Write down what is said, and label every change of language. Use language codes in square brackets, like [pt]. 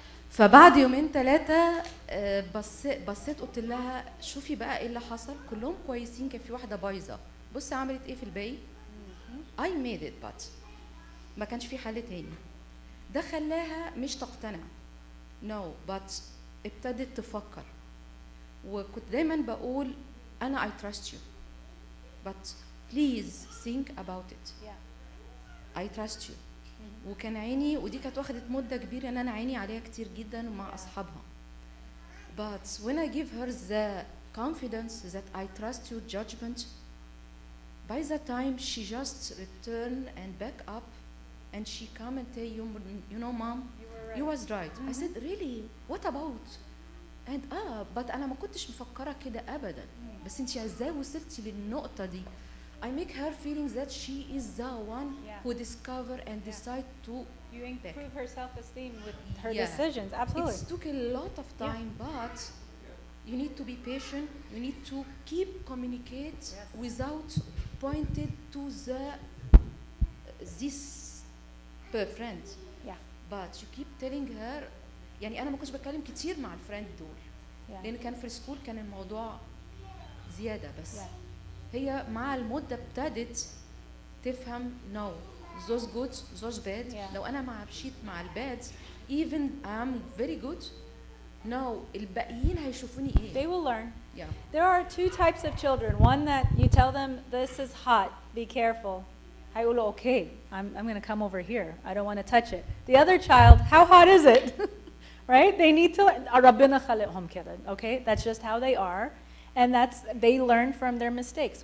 [ar] فبعد يومين ثلاثة بصيت قلت لها شوفي بقى ايه اللي حصل، كلهم كويسين، كان في واحدة بايظة، بصي عملت ايه في الباقي. [en] I made it but [ar] ما كانش في حل تاني. ده خلاها مش تقتنع [en] no but [ar] ابتدت تفكر. وكنت دايما بقول أنا [en] I trust you but please think about it. Yeah. I trust you. [ar] وكان عيني، ودي كانت واخدت مدة كبيرة ان انا عيني عليها كتير جدا مع اصحابها. [en] But when I give her the confidence that I trust your judgment, by the time she just return and back up and she come and tell you know mom, you was right. I said really what about? And but [ar] انا ما كنتش مفكرة كده ابدا. بس انتي ازاي وصلتي للنقطة دي؟ [en] I make her feeling that she is the one who discover and decide to You improve her self-esteem with her Yeah. decisions. Absolutely. It took a lot of time, but you need to be patient. You need to keep communicate without pointed to this friend. Yeah. But you keep telling her. [ar] يعني أنا ما كنتش بتكلم كتير مع الفريند دول. [en] Yeah. [ar] لأن كان في السكول كان الموضوع زيادة بس. [en] Yeah. [ar] هي مع المدة ابتدت تفهم [en] no those good those bad. Yeah. [ar] لو أنا مشيت مع الباد [en] even I'm very good no [ar] الباقيين هيشوفوني [en] They إيه. will learn. Yeah. There are two types of children. One that you tell them, this is hot, be careful. [ar] هيقولوا [en] okay, I'm going to come over here. I don't want to touch it. The other child, how hot is it? Right? They need to, [ar] ربنا خلقهم كده, [en] okay? That's just how they are. And they learn from their mistakes.